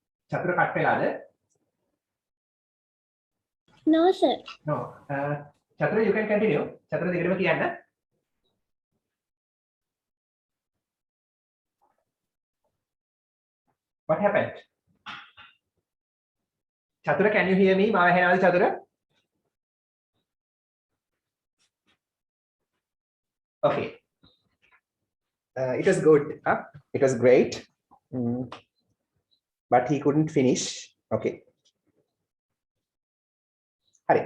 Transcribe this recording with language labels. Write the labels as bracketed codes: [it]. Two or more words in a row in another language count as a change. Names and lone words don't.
[si] චතුර කට් වෙලාද? [en] No, sir. No. චතුර you can continue. [si] චතුර දිගටම කියන්න. [en] What happened? චතුර can you hear me? [si] මාව ඇහෙනවද චතුර? [en] Okay. It was good. It was great. But he couldn't finish. Okay. [si] Hari.